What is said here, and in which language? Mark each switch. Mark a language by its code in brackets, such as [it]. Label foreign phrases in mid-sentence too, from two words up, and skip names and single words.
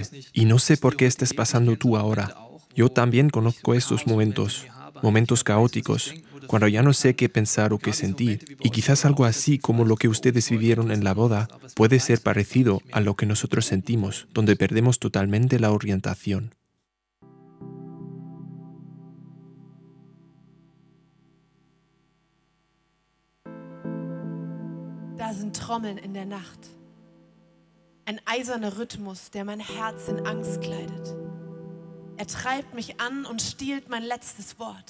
[es] Y no sé por qué estás pasando tú ahora. Yo también conozco estos momentos caóticos, cuando ya no sé qué pensar o qué sentir. Y quizás algo así como lo que ustedes vivieron en la boda puede ser parecido a lo que nosotros sentimos, donde perdemos totalmente la orientación. [de] Da sind Trommeln in der Nacht. Ein eiserner Rhythmus, der mein Herz in Angst kleidet. Er treibt mich an und stiehlt mein letztes Wort.